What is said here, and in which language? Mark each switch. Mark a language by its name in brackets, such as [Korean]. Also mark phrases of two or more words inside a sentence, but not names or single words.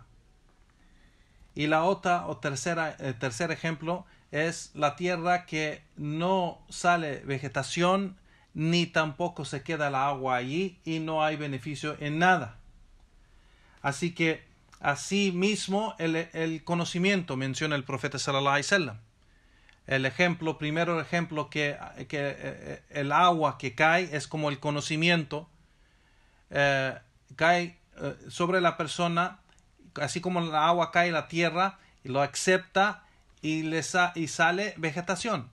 [Spanish] Y la otra tercer ejemplo es la tierra que no sale vegetación ni tampoco se queda la agua allí y no hay beneficio en nada. Así que así mismo el conocimiento menciona el profeta [Arabic] صلى الله عليه وسلم. [Spanish] Primero ejemplo que el agua que cae es como el conocimiento, cae sobre la persona, así como el agua cae en la tierra y lo acepta y sale vegetación.